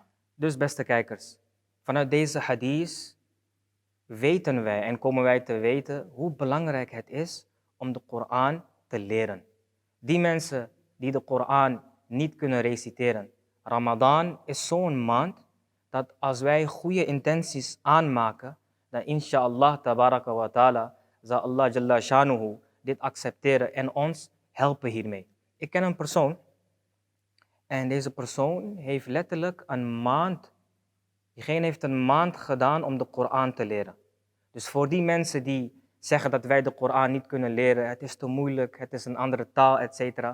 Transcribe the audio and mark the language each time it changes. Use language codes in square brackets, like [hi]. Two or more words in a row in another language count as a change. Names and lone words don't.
[nl] Dus beste kijkers, vanuit deze hadith weten wij en komen wij te weten hoe belangrijk het is om de Koran te leren. Die mensen die de Koran niet kunnen reciteren. Ramadan is zo'n maand dat als wij goede intenties aanmaken, dan [ar] إن شاء الله تبارك وتعالى [nl] zal Allah [ar] جل شأنه [nl] dit accepteren en ons helpen hiermee. Ik ken een persoon en deze persoon heeft letterlijk een maand, diegene heeft een maand gedaan om de Koran te leren. Dus voor die mensen die zeggen dat wij de Koran niet kunnen leren, het is te moeilijk, het is een andere taal, etc.